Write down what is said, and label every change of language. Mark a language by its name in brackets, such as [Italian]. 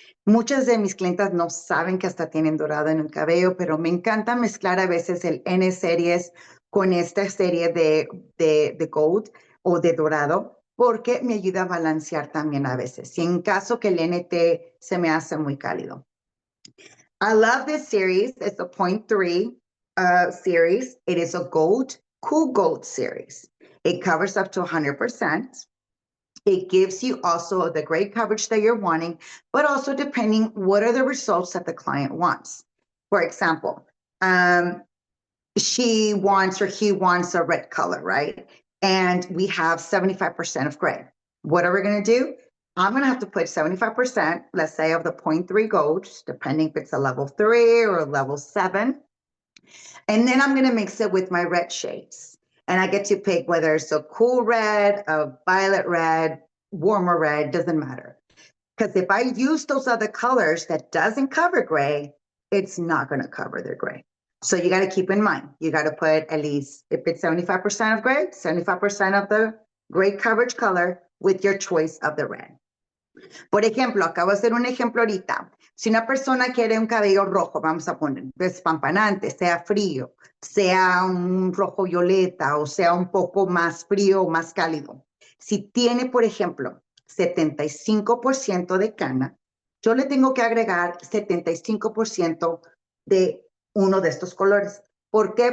[Spanish] Muchas de mis clientas no saben que hasta tienen dorado en el cabello, pero me encanta mezclar a veces el N series con esta serie de gold o de dorado, porque me ayuda a balancear también a veces. Si en caso que el NT se me hace muy cálido. [English] I love this series. It's a 0.3 series. It is a gold, cool gold series. It covers up to 100%. It gives you also the great coverage that you're wanting, but also depending what are the results that the client wants. For example, she wants or he wants a red color, right? And we have 75% of gray. What are we going to do? I'm going to have to put 75%, let's say, of the 0.3 gold, depending if it's a level 3 or a level 7. And then I'm going to mix it with my red shades. And I get to pick whether it's a cool red, a violet red, warmer red, doesn't matter. Because if I use those other colors that doesn't cover gray, it's not going to cover the gray. So you got to keep in mind, you got to put at least, if it's 75% of gray, 75% of the gray coverage color with your choice of the red. [Spanish] Por ejemplo, acabo de hacer un ejemplo ahorita. Si una persona quiere un cabello rojo, vamos a poner despampanante, sea frío, sea un rojo violeta o sea un poco más frío o más cálido. Si tiene, por ejemplo, 75% de cana, yo le tengo que agregar 75% de uno de estos colores. ¿Por qué?